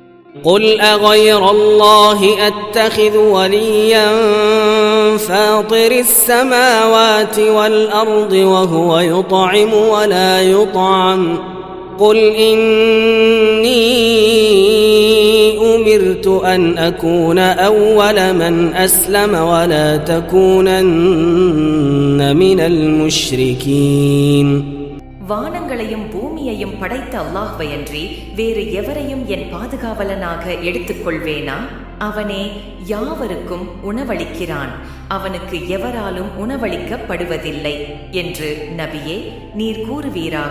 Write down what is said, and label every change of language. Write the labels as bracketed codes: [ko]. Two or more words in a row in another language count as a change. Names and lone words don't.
[ar] قل أغير الله أتخذ وليا فاطر السماوات والأرض وهو يطعم ولا يطعم قل إني أمرت أن أكون أول من أسلم ولا تكونن من المشركين. [ta] வானங்களையும் பூமியையும் படைத்த அல்லாஹ்வையன்றி வேறு எவரையும் என் பாதுகாவலனாக எடுத்துக்கொள்வேனா? அவனே யாவருக்கும் உணவளிக்கிறான், அவனுக்கு எவராலும் உணவளிக்கப்படுவதில்லை என்று நபியே நீர் கூறுவீராக.